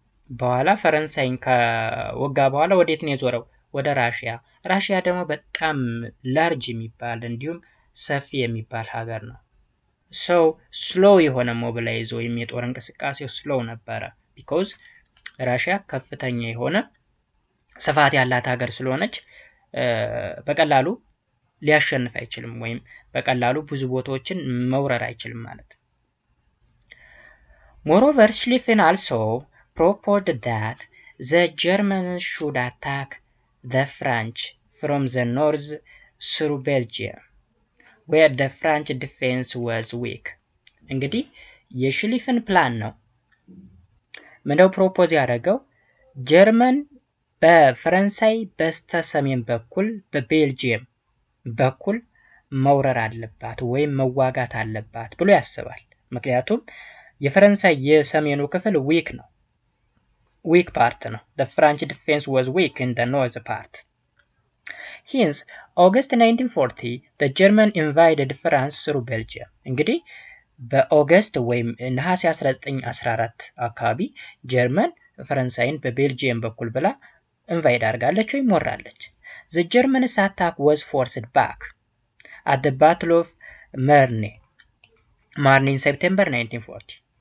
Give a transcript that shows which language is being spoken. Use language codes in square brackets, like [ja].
[am] በኋላ ፈረንሳይን ከወጋ በኋላ ወዴት ነው የዞረው ወደ ራሺያ ደግሞ በጣም ላርጅ የሚባል እንዲሁም ሰፊ የሚባል ሀገር ነው so slow የሆነ ሞቢላይዝ ወይም የጦር እንቅስቃሴው slow ነበረ because ራሺያ ከፍተኛ የሆነ ስፋት ያላት ሀገር ስለሆነች በቀላሉ ሊያሸንፍ አይችልም ወይም በቀላሉ ብዙ ቦታዎችን መውረር አይችልም ማለት ነው። [en] Moreover, Schlieffen also proposed that the Germans should attack the French from the north through Belgium, where the French defense was weak. [am] እንግዲህ የሽሊፍን ፕላን ነው። ምንድነው ፕሮፖዝ ያደረገው? ጀርመን በፈረንሳይ በስተ ሰሜን በኩል በቤልጂየም በኩል መውረር አለባት ወይም መዋጋት አለባት ብሎ ያስባል። ምክንያቱም የፈረንሳይ የሰሜኑ ክፍል ዊክ ነው፣ ዊክ ፓርት ነው። [en] the French defense was weak in the north part. Hence, August 1940 the German invaded France through Belgium. [am] እንግዲህ በኦገስት ወይም ነሐሴ 1914 አካባቢ ጀርመን ፈረንሳይን በቤልጂየም በኩል ብላ ኢንቫይድ አድርጋለች ወይም ወራለች። [en] The Germans attack was forced back at the Battle of Marne in September 1940.